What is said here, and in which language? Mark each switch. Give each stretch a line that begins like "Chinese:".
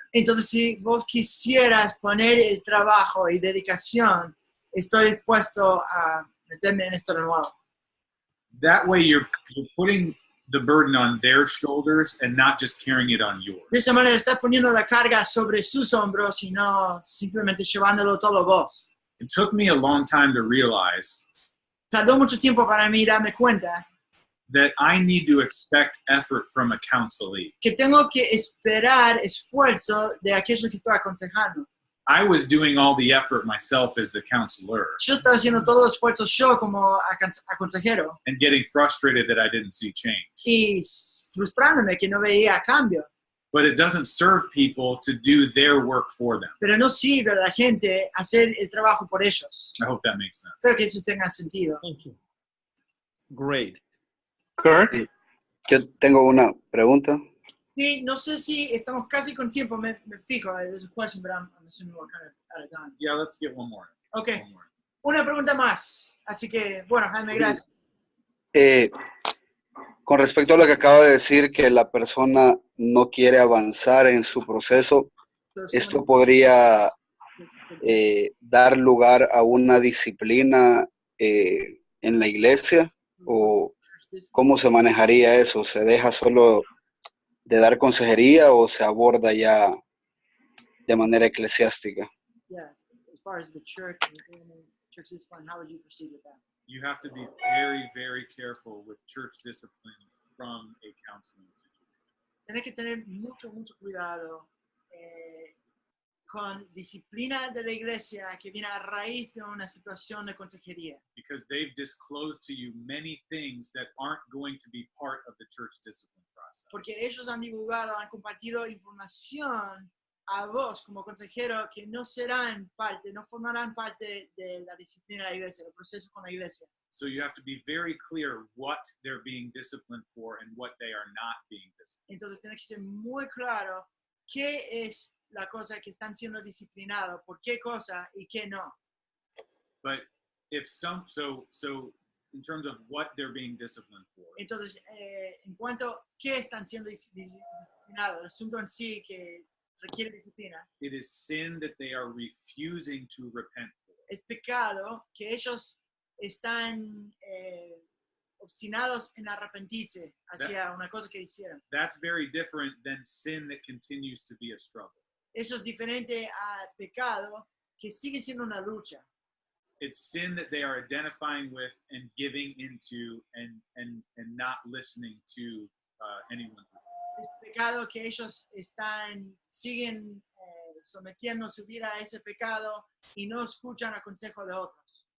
Spanish: Entonces, si vos quisieras poner el trabajo y dedicación, estoy dispuesto a meterme en esto de nuevo.
English: That way you're putting the burden on their shoulders and not just carrying it on yours.
Spanish: De esa manera estás poniendo la carga sobre sus hombros y no simplemente llevándolo todo vos.
English: It took me a long time to realize
Spanish: Tardó mucho tiempo para mí darme cuenta
English: that I need to expect effort from a counselee.
Spanish: que tengo que esperar esfuerzo de aquellos que estoy aconsejando.
English: I was doing all the effort myself as the counselor
Spanish: Yo estaba haciendo todo el esfuerzo yo como aconsejero
English: and getting frustrated that I didn't see change.
Spanish: y frustrándome que no veía cambio.
English: But it doesn't serve people to do their work for them.
Spanish: Pero no sirve a la gente hacer el trabajo por ellos.
English: I hope that makes sense.
Spanish: Espero que eso tenga sentido.
English: Thank you. Great. Kurt?
Spanish: Yo tengo una pregunta. Sí, no sé si estamos casi con tiempo, me fijo.
English: There's a question, but I'm assuming we're kind of out of time. Yeah, let's get one more. Okay, One more.
Spanish: una pregunta más. Así que, bueno, Jaime, gracias. Con respecto a lo que acaba de decir, que la persona no quiere avanzar en su proceso, ¿esto podría dar lugar a una disciplina en la iglesia? ¿O cómo se manejaría eso? ¿Se deja solo de dar consejería o se aborda ya de manera eclesiástica?
English: Yeah, as far as the church and church discipline, how would you proceed with that? You have to be very, very careful with church discipline from a counseling situation.
Spanish: Tienes que tener mucho cuidado con disciplina de la iglesia que viene a raíz de una situación de consejería.
English: Because they've disclosed to you many things that aren't going to be part of the church discipline process.
Spanish: Porque ellos han divulgado, han compartido información a vos como consejero que no serán parte, no formarán parte de la disciplina de la iglesia, del proceso con la iglesia.
English: So you have to be very clear what they're being disciplined for and what they are not being disciplined.
Spanish: Entonces tienes que ser muy claro qué es la cosa que están siendo disciplinados, por qué cosa y qué no.
English: But if so in terms of what they're being disciplined for,
Spanish: Entonces, en cuanto a qué están siendo disciplinados, el asunto en sí que requiere disciplina,
English: it is sin that they are refusing to repent for.
Spanish: es pecado que ellos están obstinados en arrepentirse hacia una cosa que hicieron.
English: That's very different than sin that continues to be a struggle.
Spanish: Eso es diferente a pecado que sigue siendo una lucha.
English: It's sin that they are identifying with and giving into and not listening to anyone's report.
Spanish: Es pecado que ellos siguen sometiendo su vida a ese pecado y no escuchan el consejo de otros.